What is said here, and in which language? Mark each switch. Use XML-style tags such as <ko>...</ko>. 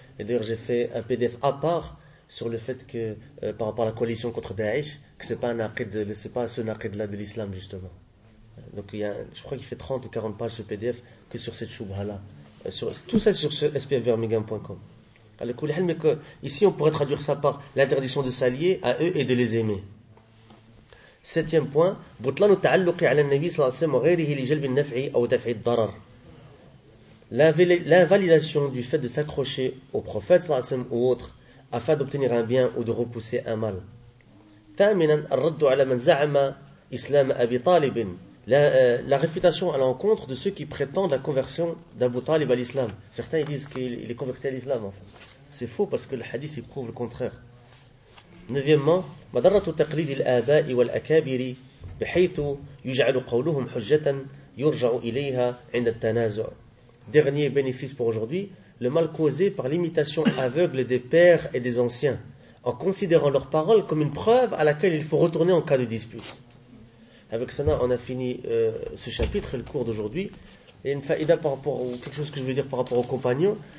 <fr>Et d'ailleurs, j'ai fait un PDF à part sur le fait que par rapport à la coalition contre Daesh, que c'est pas ce naqid là de l'islam, justement. Donc, je crois qu'il fait 30 ou 40 pages ce PDF que sur cette choubouha là. Tout ça sur ce spfvermigam.com. Mais ici, on pourrait traduire ça par l'interdiction de s'allier à eux et de les aimer. Septième point,</fr> <ar>بطلان التعلق على النبي صلى الله عليه وسلم وغيره لجلب النفع أو دفع الضرر.</ar> <fr>L'invalidation du fait de s'accrocher au prophète</fr> <ar>صلى الله عليه وسلم</ar> <fr>ou autre afin d'obtenir un bien ou de repousser un mal.</fr> <ar>ثامنا الرد على من زعم إسلام أبي طالب.</ar> <fr>La réfutation à l'encontre de ceux qui prétendent la conversion d'Abu Talib à l'islam. Certains disent qu'il est converti à l'islam, en fait. C'est faux parce que le hadith il prouve le contraire. Neuvièmement,</fr> <ar>مضرة تقليد الآباء والأكابر بحيث يجعل قولهم حجة يرجع إليها عند التنازع.</ar> <fr>Dernier bénéfice pour aujourd'hui, le mal causé par l'imitation aveugle des pères et des anciens, en considérant leurs paroles comme une preuve à laquelle il faut retourner en cas de dispute. Avec cela, on a fini ce chapitre et le cours d'aujourd'hui. Et une faïda par rapport à quelque chose que je veux dire par rapport aux compagnons.</fr>